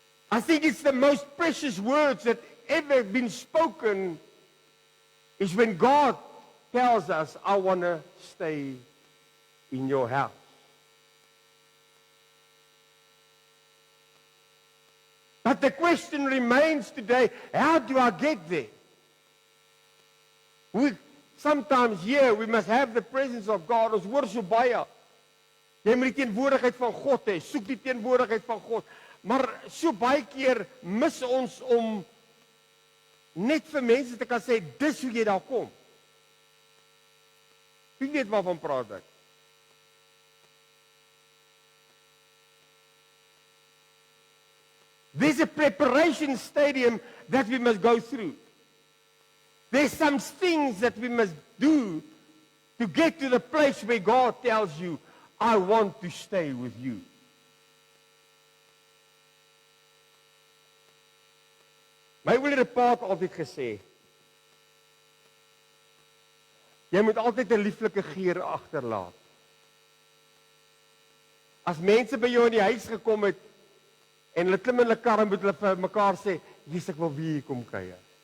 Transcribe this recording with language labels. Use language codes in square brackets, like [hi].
[en] I think it's the most precious words that ever been spoken is when God tells us, I want to stay in your house. But the question remains today, how do I get there? Sometimes here we must have the presence of God. [af] Ons hoor so baie. Jy moet die teenwoordigheid van God hê. Soek die teenwoordigheid van God. Maar so baie keer mis ons om net vir mense te kan sê, dis hoe jy daar kom. Wie weet waarvan praat ek? [en] There's a preparation stadium that we must go through. There's some things that we must do to get to the place where God tells you, I want to stay with you. [af] My ouer pa het altyd gesê, jy moet altyd 'n lieflike geur agterlaat. As mense by jou in die huis gekom het en hulle klim in hulle kar en moet hulle vir mekaar sê, Jesus, ek wil weer hier kom kuier.